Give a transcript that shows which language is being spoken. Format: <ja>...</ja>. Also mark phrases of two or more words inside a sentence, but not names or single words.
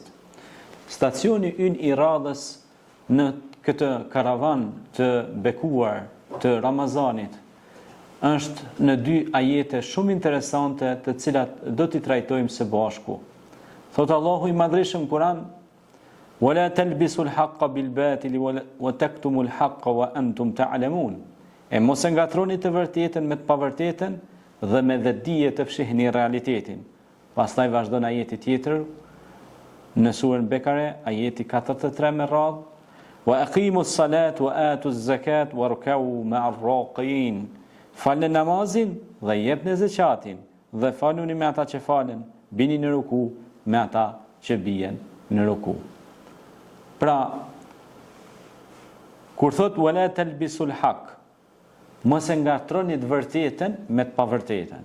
<sq>Stacioni ynë i radhës në këtë karavan të bekuar të Ramazanit është në dy ajete shumë interesante të cilat do t'i trajtojmë së bashku. Thot Allahu i Madhreshëm Kur'an:</sq> <ar>"ولا تلبسوا الحق بالباطل وتكتموا الحق وأنتم تعلمون."</ar> <sq>E mos e ngatroni të vërtetën me të pavërtetën dhe me vetdije të fshihni realitetin. Pastaj vazhdon ajeti tjetër në surën Bekare, ajeti 43 me radhë:</sq> <ar>"وأقيموا الصلاة وآتوا الزكاة واركعوا مع الراكعين."</ar> <sq>Falni namazin dhe jepni zakatin dhe faluni me ata që falen, bini në ruku me ata që bien në ruku. Pra, kur thot</sq> <ar>ولا تلبسوا الحق,</ar> <sq>mos e ngatroni të vërtetën me të pavërtetën.</sq>